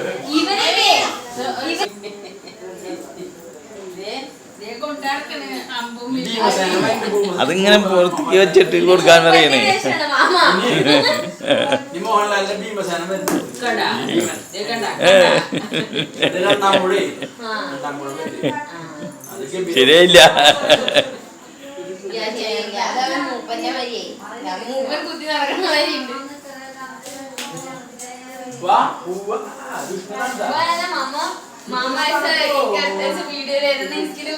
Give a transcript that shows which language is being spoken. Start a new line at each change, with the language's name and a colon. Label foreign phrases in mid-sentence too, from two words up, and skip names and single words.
Malayalam: അതിങ്ങനെ പുറത്തേക്ക് വെച്ചിട്ട് കൊടുക്കാൻ പറയണേ. മോഹൻലാലിന്റെ ഭീമസേന ശരിയായില്ല.
Hindi: मामा ऐसा करते से वीडियो ले रहे थे इसके लिए